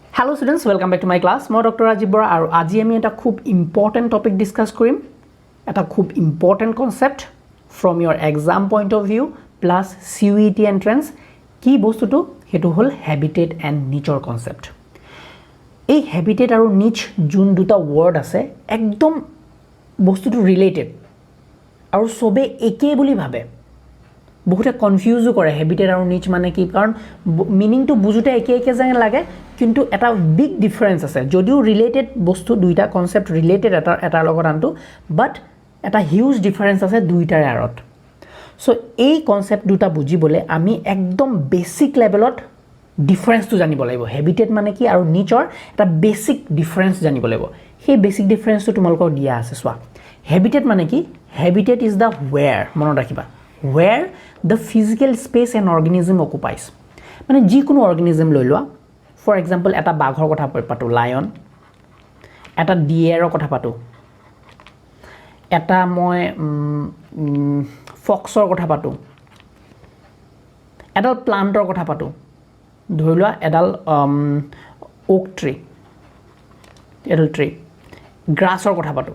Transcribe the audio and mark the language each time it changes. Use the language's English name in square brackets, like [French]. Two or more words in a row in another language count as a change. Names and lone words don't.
[English] Hello students, welcome back to my class. [Assamese] মই ডক্টৰ ৰাজীৱ বৰা আৰু আজি আমি এটা খুব [English] important topic discuss [Assamese] কৰিম। এটা খুব [English] important concept from your exam point of view plus CUET entrance [Assamese] কি বস্তুটো হেতু হল [English] habitat and niche concept। [Assamese] এই habitat আৰু niche যোন দুটা ওয়ার্ড আছে একদম বস্তুটো রিলেটেড আৰু সবে একে বুলি ভাবে। বহুতে কনফিউজ কৰে হেবিটেট আৰু নিচ মানে কি, কাৰণ মিনিংটো বুজুতে একে একে যেন লাগে, কিন্তু এটা [English] big difference [Assamese] আছে। যদিও ৰিলেটেড বস্তু দুইটা কনসেপ্ট ৰিলেটেড এটাৰ লগত আনটো, বাট এটা [English] huge difference [Assamese] আছে দুইটাৰ আৰত। সো এই কনসেপ্ট দুটা বুজিবলে আমি একদম [English] basic level [Assamese] ডিফাৰেন্সটো জানিব লাগিব। হেবিটেট মানে কি আৰু নিচৰ এটা [English] basic difference [Assamese] জানিব লাগিব। সেই [English] basic difference [Assamese] তোমালোকক দিয়া আছে। [English] so habitat [Assamese] মানে কি? [English] habitat is the where, [Assamese] মনত ৰাখিবা, [English] where the physical space an organism occupies। [Assamese] মানে যিকোনো অর্গানিজম লৈ লোৱা, [English] for example [Assamese] এটা বাঘৰ কথা পাতো, লায়ন, এটা ডিয়েৰৰ কথা পাতো, এটা মই ফক্সৰ কথা পাতো, এডাল প্লান্টৰ কথা পাতো, ধৰি লোৱা এডাল [English] oak tree, [Assamese] এডাল ট্ৰী, গ্ৰাছৰ কথা পাতো।